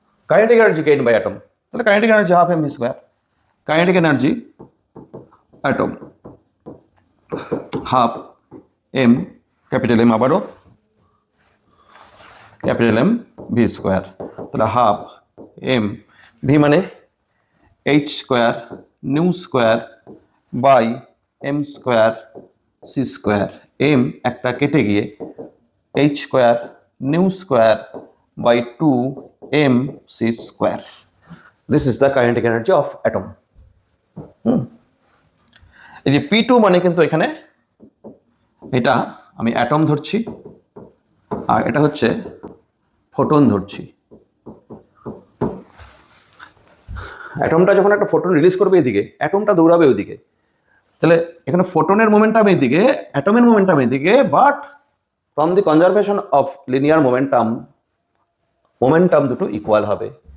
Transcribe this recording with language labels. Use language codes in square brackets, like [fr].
[bn] Kinetic energy gain by atom, তাহলে kinetic energy half mv square, kinetic energy atom half m, capital M, আবারও capital M V square, তাহলে half m, V মানে h square new square by m square c square, m একটা কেটে গিয়ে h square new square [en] by 2 mc square. This is the kinetic energy of atom. [bn] এই যে P2 মানে কিন্তু এখানে এটা আমি অ্যাটম ধরছি আর এটা হচ্ছে ফোটন ধরছি। অ্যাটমটা যখন একটা ফোটন রিলিজ করবে এদিকে, অ্যাটমটা দৌড়াবে ওইদিকে, তাহলে এখানে ফোটনের মোমেন্টাম এদিকে, অ্যাটমের মোমেন্টাম এদিকে, but from the conservation of linear momentum দুটো ইকুয়াল হবে।